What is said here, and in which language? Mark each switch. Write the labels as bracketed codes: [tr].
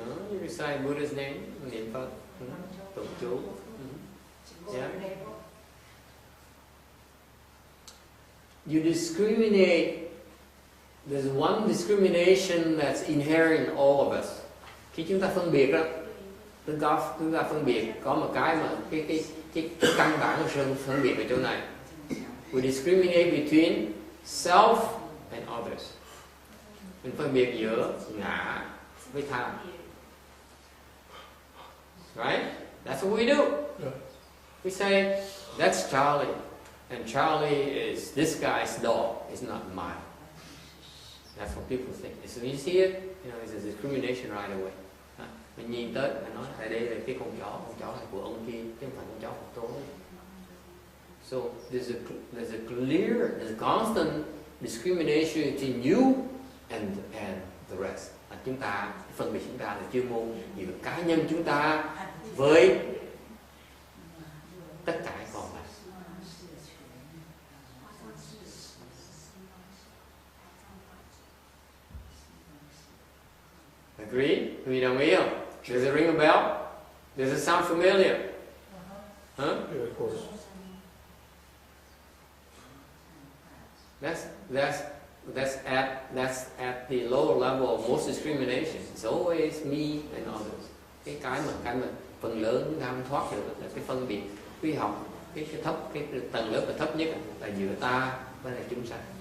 [en] You recite Buddha's name, [vi] niệm Phật, tụng chú. [en] Yeah. You discriminate. There's one discrimination that's inherent in all of us. [vi] Khi chúng ta phân biệt đó, chúng ta phân biệt có một cái mà cái căn bản của sự phân biệt ở chỗ này. [en] We discriminate between self and others. [vi] Mình phân biệt giữa ngã với tham. [en] Right? That's what we do. We say, that's Charlie. And Charlie is this guy's dog. It's not mine. That's what people think. As soon as you see it, it's a discrimination right away. [vi] Mình nhìn tới, mình nói, đây là cái con chó này của ông kia, chứ không phải con chó của tôi. [en] So there's a constant discrimination between you and the rest. [vi] Chúng ta phân biệt chúng ta là chuyên môn giữa cá nhân chúng ta với tất cả còn lại. [en] Agree? [vi] Quý vị đồng ý không? [en] Does it ring a bell? Does it sound familiar? Huh? Yeah, of course. That's at the lower level of most discrimination. It's always me and others. [vi] Cái mà phần lớn chúng ta không thoát được là cái phân biệt vi học, cái thấp, cái tầng lớp là thấp nhất là giữa ta với lại chúng sanh.